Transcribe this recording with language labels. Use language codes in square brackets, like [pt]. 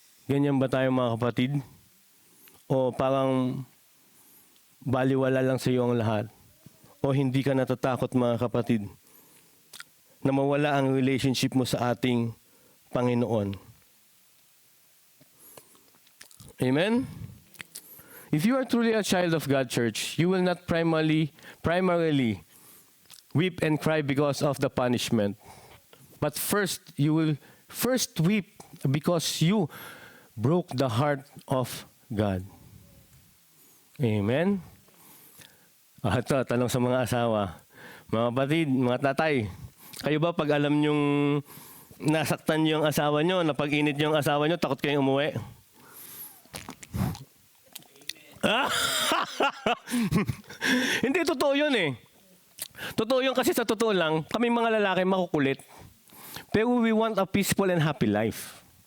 [tl] Ganyan ba tayo, mga kapatid? O parang baliwala lang sa iyo ang lahat? O hindi ka natatakot, mga kapatid, na mawala ang relationship mo sa ating Panginoon? Amen? [en] If you are truly a child of God, church, you will not primarily weep and cry because of the punishment. But first, you will first weep because you broke the heart of God. [tl] Amen? Ito, tanong sa mga asawa. Mga kapatid, mga tatay, kayo ba pag alam nyong nasaktan yung asawa nyo, na pag-init yung asawa nyo, takot kayong umuwi? Hindi, totoo yun eh. Totoo yun kasi sa totoo lang, kami mga lalaki makukulit. Pero [en] we want a peaceful and happy life.